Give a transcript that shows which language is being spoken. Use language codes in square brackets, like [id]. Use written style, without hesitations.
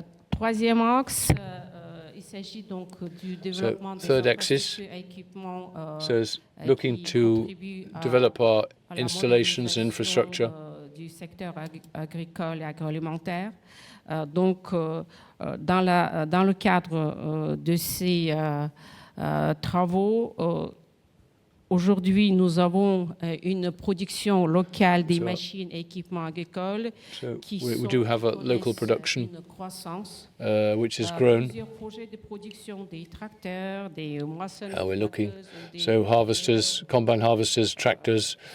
[fr] Troisième axe, il s'agit donc du développement des équipements. [en] So looking to develop our installations and infrastructure. [fr] Du secteur agricole et agroalimentaire. Donc, dans le cadre de ces travaux, aujourd'hui, nous avons une production locale des machines et équipements agricoles qui sont une croissance. [en] Which has grown. [fr] Plusieurs projets de production des tracteurs, des moissonneuses. [en] We're looking, so harvesters, combine harvesters, tractors.